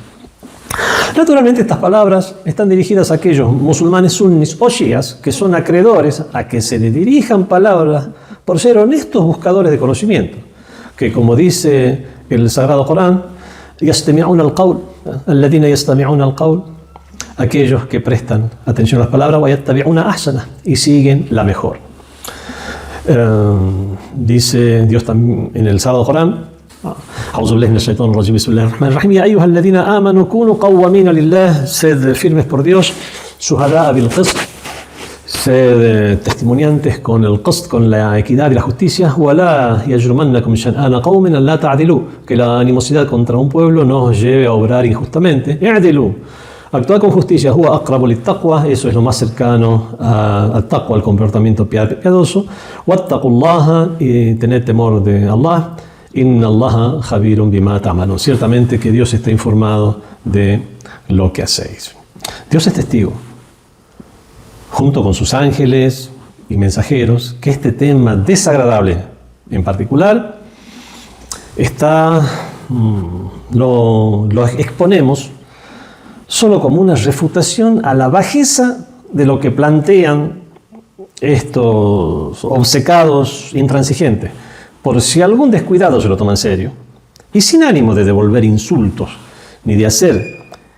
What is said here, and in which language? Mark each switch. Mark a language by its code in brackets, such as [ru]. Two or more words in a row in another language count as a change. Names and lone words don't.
[es] Naturalmente, estas palabras están dirigidas a aquellos musulmanes sunnis o shias que son acreedores a que se les dirijan palabras por ser honestos buscadores de conocimiento, que, como dice el Sagrado Corán, [ar] يَسْتَمِعُونَ الْقَوْلِ الَّذِينَ يَسْتَمِعُونَ الْقَوْلِ, [es] aquellos que prestan atención a las palabras, [ar] وَيَتَّبِعُونَ أَحْسَنَهُ, [es] y siguen la mejor. Dice Dios también en el Sagrado Corán, [ar] أعوذ بالله من الشيطان الرجيم بسم الله الرحمن الرحيم يا أيها الذين آمنوا كونوا قوامين لله, [es] sed firmes por Dios, [ar] شهداء بالقسط, [es] sed testimoniantes con el qist, con la equidad y la justicia, [ar] ولا يجرمنكم شنآن قوم ألا تعدلوا, [es] que la animosidad contra un pueblo no os lleve a obrar injustamente, اعدلوا, actuad con justicia, [ar] هو أقرب للتقوى, [es] eso es lo más cercano al taqwa, al comportamiento piadoso, [ar] واتقوا الله, [es] y tened temor de Allah, [ar] إن الله خبير بما تعملون. [es] Ciertamente que Dios está informado de lo que hacéis. Dios es testigo, junto con sus ángeles y mensajeros, que este tema desagradable en particular lo exponemos solo como una refutación a la bajeza de lo que plantean estos obcecados intransigentes, por si algún descuidado se lo toma en serio, y sin ánimo de devolver insultos ni de hacer